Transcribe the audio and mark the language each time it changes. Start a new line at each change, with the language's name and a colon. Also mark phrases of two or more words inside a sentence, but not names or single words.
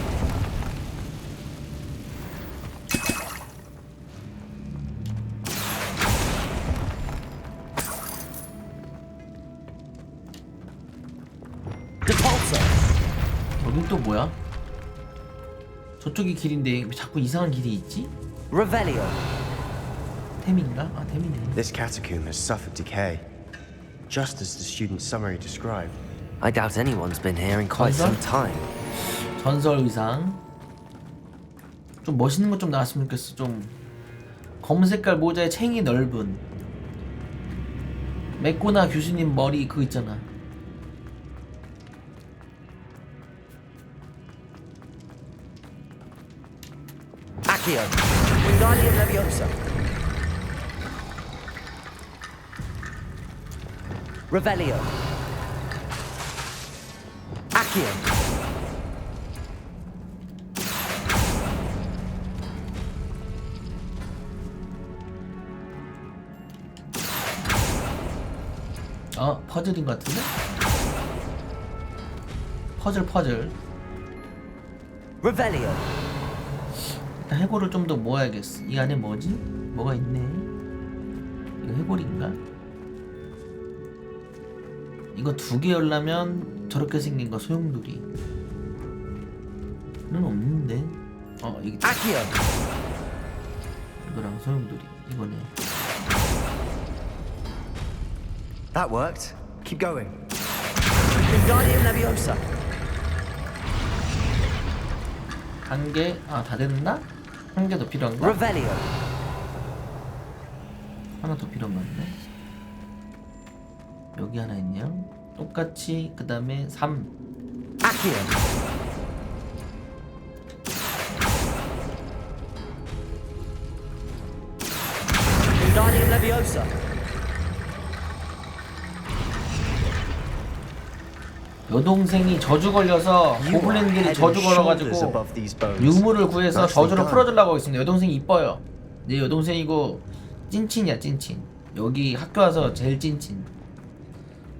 Korean: 여긴 또 뭐야? 저쪽이 길인데 왜 자꾸 이상한 길이 있지?
Latin: Revelio.
Korean: 템인가? 아 템이네.
English: This catacomb has suffered decay, just as the student's summary described. I doubt anyone's been here in quite some time.
Korean: 전설 의상. 좀 멋있는 거 좀 나왔으면 좋겠어. 좀 검은색깔 모자에 챙이 넓은. 맥고나 교수님 머리 그거 있잖아.
Latin: Accio. Wingardium Leviosa. Revelio. Accio.
Korean: 퍼즐인 것 같은데? 퍼즐.
Latin: Revelio.
Korean: 일단 해골을 좀 더 모아야겠어. 이 안에 뭐지? 뭐가 있네. 이거 해골인가? 이거 2개 열려면 저렇게 생긴 거 소용돌이. 는 없는데. 이게
Latin: Accio.
Korean: 이거랑 소용돌이. 이거네.
English: That worked. Keep going.
Latin: Wingardium Leviosa.
Korean: 한 개, 다 됐나? 한 개 더 필요한가?
Latin: Revelio.
Korean: 하나 더 필요한 건데. 여기 하나 있네요. 똑같이 그 다음에 3.
Latin: Accio. Wingardium Leviosa.
Korean: 여동생이 저주 걸려서 고블린들이 저주 걸어가지고 유물을 구해서 저주를 풀어주려고 하고 있습니다. 여동생이 이뻐요. 내 여동생이고 찐친이야 찐친. 여기 학교 와서 제일 찐친.